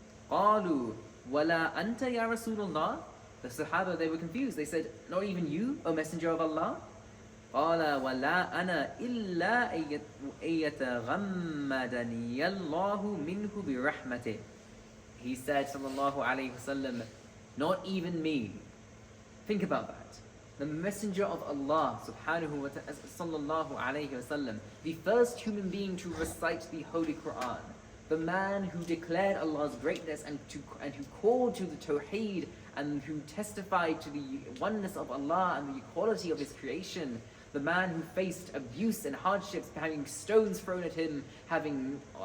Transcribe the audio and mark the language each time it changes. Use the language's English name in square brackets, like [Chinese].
[Arabic] قالوا ولا أنت يا رسول الله. [English] The Sahaba, they were confused. They said, not even you, O Messenger of Allah? [Arabic] قال ولا أنا إلا أن يتغمدني الله منه برحمته. [English] He said, sallallahu alayhi wasallam, not even me. Think about that. The Messenger of Allah, subhanahu wa ta'ala, sallallahu alayhi wasallam, the first human being to recite the Holy Qur'an, the man who declared Allah's greatness and who called to the Tawheed and who testified to the oneness of Allah and the equality of His creation, the man who faced abuse and hardships, having stones thrown at him, having